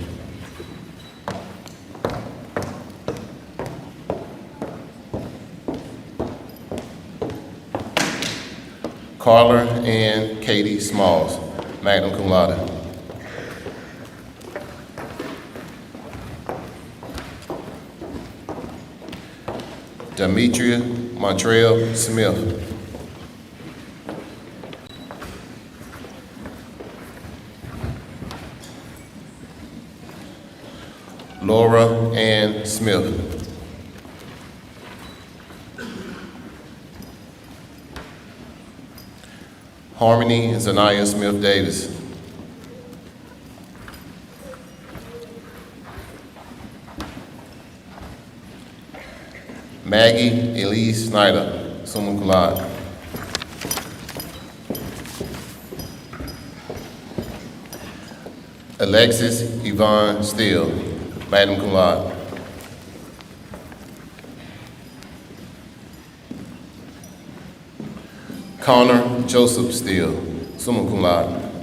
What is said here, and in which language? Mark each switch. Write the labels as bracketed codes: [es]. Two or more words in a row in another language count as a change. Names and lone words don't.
[en] Carla Ann Katie Smalls, [la] magna cum laude. [en] Demetria Montreal Smith. Laura Ann Smith. Harmony Zanaya Smith Davis. Maggie Elise Snyder, [la] summa cum laude. [en] Alexis Yvonne Steele, [la] magna cum laude. [en] Connor Joseph Steele, [la] summa cum laude.